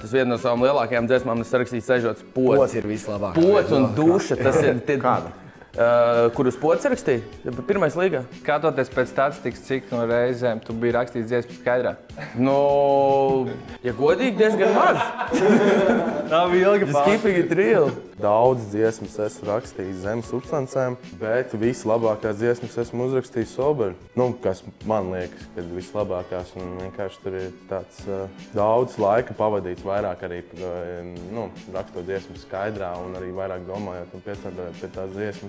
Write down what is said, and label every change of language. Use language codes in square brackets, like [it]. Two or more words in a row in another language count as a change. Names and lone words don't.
[lv] Tas viena no savām lielākajām dziesmām es rakstīju sēžot uz poda. Pods ir vislabākais. Pods un duša, tas ir... Kāda? Kur uz podas rakstīja? Pirmais līgā. Skatoties pēc statistikas, cik no reizēm tu biji rakstījis dziesmu skaidrā? Ja godīgi, diezgan maz. Tā bija ilga [en] Just keeping it real. [lv] Daudz dziesmas esmu rakstījis zem substancēm, bet vislabākās dziesmas esmu uzrakstījis sober. Kas man liekas, kad vislabākās, un vienkārši tur ir tāds daudz laika pavadīts vairāk arī rakstot dziesmas skaidrā un arī vairāk domājot un piestrādājot pie tās dziesmas.